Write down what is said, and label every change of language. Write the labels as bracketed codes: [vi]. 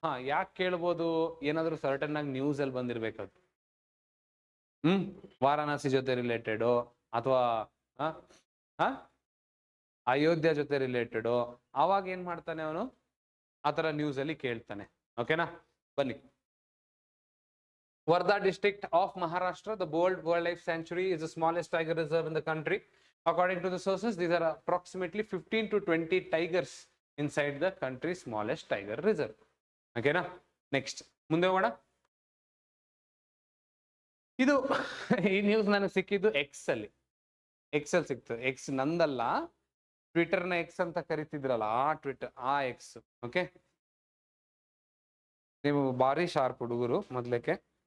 [kn] ಯಾಕೆ ಕೇಳ್ಬೋದು, ಏನಾದ್ರು ಸರ್ಟನ್ ಆಗಿ ನ್ಯೂಸ್ ಅಲ್ಲಿ ಬಂದಿರ್ಬೇಕದು. ವಾರಾಣಸಿ ಜೊತೆ ರಿಲೇಟೆಡ್ ಅಥವಾ ಅಯೋಧ್ಯ ಜೊತೆ ರಿಲೇಟೆಡ್, ಅವಾಗ ಏನ್ ಮಾಡ್ತಾನೆ ಅವನು, ಆತರ ನ್ಯೂಸ್ ಅಲ್ಲಿ ಕೇಳ್ತಾನೆ. ಓಕೆನಾ, ಬನ್ನಿ. [en] Wardha district of Maharashtra, the Bold Wildlife Sanctuary is the smallest tiger reserve in the country. According to the sources, these are approximately 15 to 20 tigers inside the country's smallest tiger reserve. [kn] ಓಕೆನಾ, next ಮುಂದೆ ಹೋಗೋಣ. ಇದು ಈ news ನನಗೆ ಸಿಕ್ಕಿದ್ದು X ಅಲ್ಲಿ ಸಿಕ್ತದೆ. X ನಂದಲ್ಲ, ಟ್ವಿಟರ್ನ X ಅಂತ ಕರಿತಿದ್ರಲ್ಲ, ಆ ಟ್ವಿಟರ್, ಆ ಎಕ್ಸ್. ಓಕೆ, ನೀವು ಭಾರಿ ಶಾರ್ಪ್ ಹುಡುಗರು ಮೊದ್ಲಕ್ಕೆ.